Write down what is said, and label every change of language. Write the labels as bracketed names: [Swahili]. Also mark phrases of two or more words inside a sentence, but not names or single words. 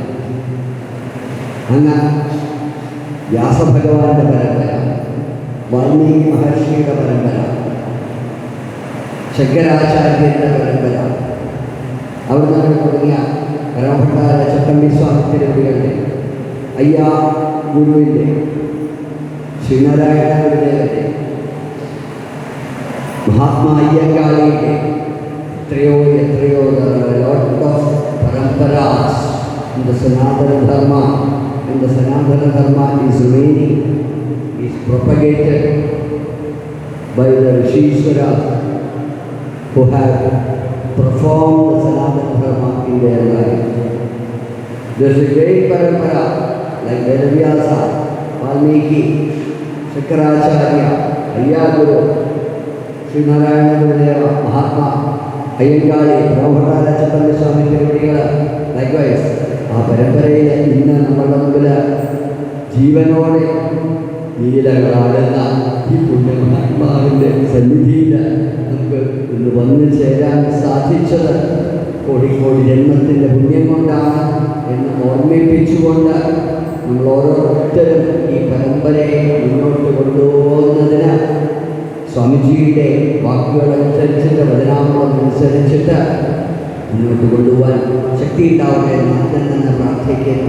[Malayalam] അങ്ങ് വ്യാസഭഗവാന്റെ പരമ്പര, വാൽമീകി മഹർഷിയുടെ പരമ്പര, ശങ്കരാചാര്യരുടെ പരമ്പര, അവിടെ നിന്ന് തുടങ്ങിയ പരമഭട്ടാര ചട്ടമ്പി സ്വാമി തിരുവടികളുടെ, അയ്യാ ഗുരുവിൻ്റെ, ശ്രീനാരായണ ഗുരുദേവൻ്റെ, മഹാത്മാ അയ്യങ്കാളിയുടെ എത്രയോ [English] lot of paramparas in the Sanatana Dharma, and the Sanatana Dharma is remaining, is propagated by the Rishishwaras who have performed the Sanatana Dharma in their life. There is a great parampara like Vedavyasa, Valmiki, Shankaracharya, Ayyaguru, Sri Narayana Gurudeva, Mahatma Ayyangali, Brahmatara Chaitanya Swami Tiruvadigal. Likewise, [Malayalam] ആ പരമ്പരയിൽ ഇന്ന് നമ്മുടെ മുമ്പിൽ ജീവനോടെ നീലകളാടുന്ന ഈ പുണ്യമഹാത്മാവിൻ്റെ സന്നിധിയിൽ നമുക്ക് ഇന്ന് വന്നു ചേരാൻ സാധിച്ചത് കോടിക്കോടി ജന്മത്തിൻ്റെ പുണ്യം കൊണ്ടാണ് എന്ന് ഓർമ്മിപ്പിച്ചുകൊണ്ട് നമ്മൾ ഓരോരുത്തരും ഈ പരമ്പരയെ മുന്നോട്ട് കൊണ്ടുപോകുന്നതിന് സ്വാമിജിയുടെ വാക്കുകളനുസരിച്ചിട്ട്, വചനാമൃതമനുസരിച്ചിട്ട് മുന്നോട്ട് കൊണ്ടുപോകാൻ ശക്തി ഉണ്ടാവട്ടെ എന്ന് ആദ്യം തന്നെ പ്രാർത്ഥിക്കുന്നു.